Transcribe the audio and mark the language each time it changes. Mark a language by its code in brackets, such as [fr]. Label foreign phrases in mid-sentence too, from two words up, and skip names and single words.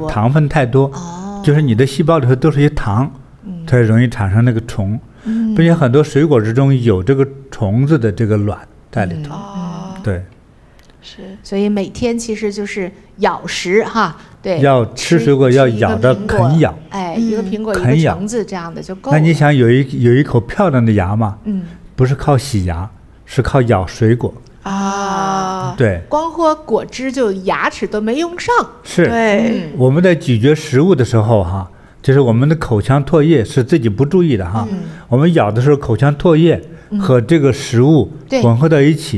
[zh] 就是糖分太多，就是你的細胞裡頭都是一些糖，它容易產生那個蟲，並且很多水果之中有這個蟲子的這個卵在裡頭。對，是，所以每天其實就是咬食哈，對，要吃水果要咬着啃咬，一個蘋果一個橙子這樣的就夠了。那你想有一口漂亮的牙嗎？不是靠洗牙，是靠咬水果對，光喝果汁就牙齒都沒用上。是，对，我們在咀嚼食物的時候就是我們的口腔唾液是自己不注意的哈，我們咬的時候口腔唾液和这个食物混合到一起，